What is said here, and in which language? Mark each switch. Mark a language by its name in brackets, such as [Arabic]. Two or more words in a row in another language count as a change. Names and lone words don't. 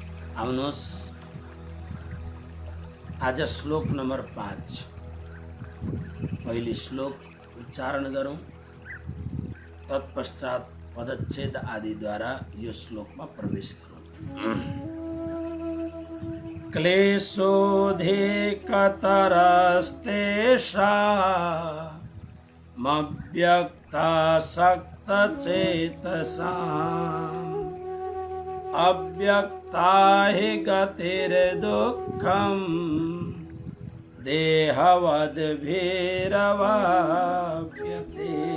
[Nepali] आउनुहोस् आज श्लोक नंबर 5 पहली श्लोक उच्चारण गरौँ, तत्पश्चात पदच्छेद आदि द्वारा यो श्लोकमा प्रवेश गरौँ। [Sanskrit] क्लेशोऽधिकतरस्तेषामव्यक्तासक्तचेतसाम् अव्यक्ता हि गतिर्दुःखम् देहवद्भिरवाप्यते।